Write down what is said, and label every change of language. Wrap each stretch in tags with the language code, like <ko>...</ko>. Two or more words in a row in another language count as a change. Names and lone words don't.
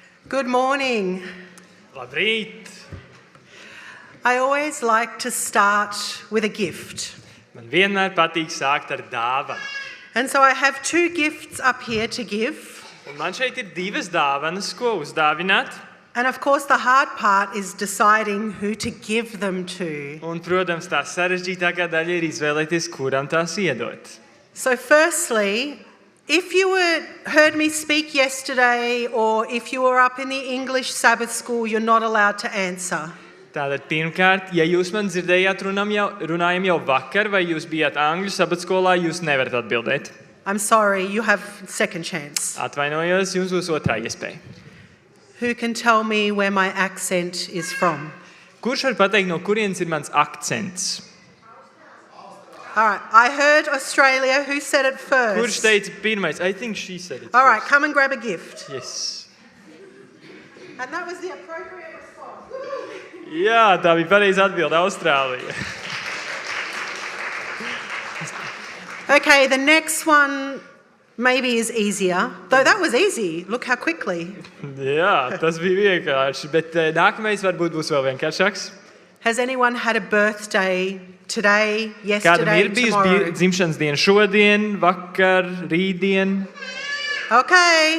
<en>Good morning.</en> <lv>Labrīt!</lv> <en>I always like to start with a gift.</en> <lv>Man vienmēr patīk sākt ar dāvanu.</lv> <en>And so I have two gifts up here to give.</en> <lv>Un man šeit ir divas dāvanas, ko uzdāvināt.</lv> <en>And of course the hard part is deciding who to give them to.</en> <lv>Un, protams, tā sarežģītākā daļa ir izvēlēties, kuram tās iedot.</lv> <en>So firstly, if you heard me speak yesterday or if you were up in the English Sabbath school, you're not allowed to answer.</en> <lv>Tātad pirmkārt, ja jūs man dzirdējāt runājam jau vakar, vai jūs bijāt Angļu sabatskolā, jūs nevarat atbildēt.</lv> <en>I'm sorry, you have second chance.</en> <lv>Atvainojos, jums būs otrā iespēja.</lv> <en>Who can tell me where my accent is from?</en> <lv>Kurš var pateikt, no kurienes ir mans akcents?</lv> <en>All right, I heard Australia. Who said it first?</en> <lv>Kurš teica pirmais?</lv> <en>I think she said it All right, first. come and grab a gift. Yes. And that was the appropriate response.</en> <lv>Jā, tā bija pareiza atbilde, Austrālija.</lv> <en>Okay, the next one maybe is easier. Though that was easy. Look how quickly.</en> <lv>Jā, tas bija vienkārši, bet nākamais varbūt būs vēl vienkāršāks.</lv> <en>Has anyone had a birthday today,</en> <lv>Kādam</lv> <en>yesterday,</en> <lv>ir bijusi</lv> <en>tomorrow?</en> <lv>dzimšanas diena šodien, vakar, rītdien?</lv> <en>Okay.</en>